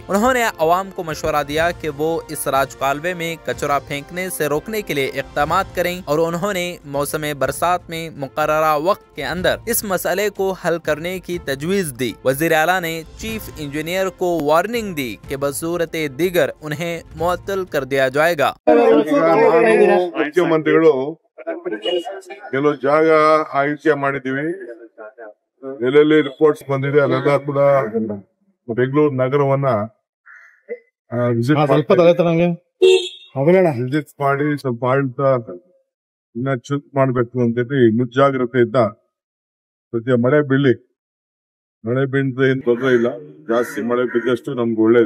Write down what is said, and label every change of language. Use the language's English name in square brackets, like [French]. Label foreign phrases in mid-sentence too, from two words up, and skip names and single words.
[Urdu] انہوں نے عوام کو مشورہ دیا کہ وہ اس راجکالوے میں کچرا پھینکنے سے روکنے کے لیے اقدام کریں اور انہوں نے موسم برسات میں مقررہ وقت کے اندر اس مسئلے کو حل کرنے کی تجویز دی. وزیر اعلیٰ نے چیف انجینئر کو وارننگ دی کہ بصورت دیگر انہیں معطل کر دیا جائے گا. [Kannada] ಮುಖ್ಯಮಂತ್ರಿಗಳು ಕೆಲವು ಜಾಗ ಆಯ್ಕೆ ಮಾಡಿದೀವಿ, ಎಲ್ಲೆಲ್ಲಿ ರಿಪೋರ್ಟ್ಸ್ ಬಂದಿದೆ ಅಲ್ಲೆಲ್ಲ ಕೂಡ ಬೆಂಗಳೂರು ನಗರವನ್ನ ವಿಸಿಟ್ ಮಾಡಿ ಸ್ವಲ್ಪ ಆಡಳಿತ ಇನ್ನ ಚುರುಕು ಮಾಡಬೇಕು ಅಂತೇಳಿ ಮುಂಜಾಗ್ರತೆಯಿಂದ ಸದ್ಯ ಮಳೆ ಬೀಳಿದ್ರೆ ಏನ್ ತೊಂದರೆ ಇಲ್ಲ, ಜಾಸ್ತಿ ಮಳೆ ಬಿದ್ದಷ್ಟು ನಮ್ಗೆ ಒಳ್ಳೇದೆ.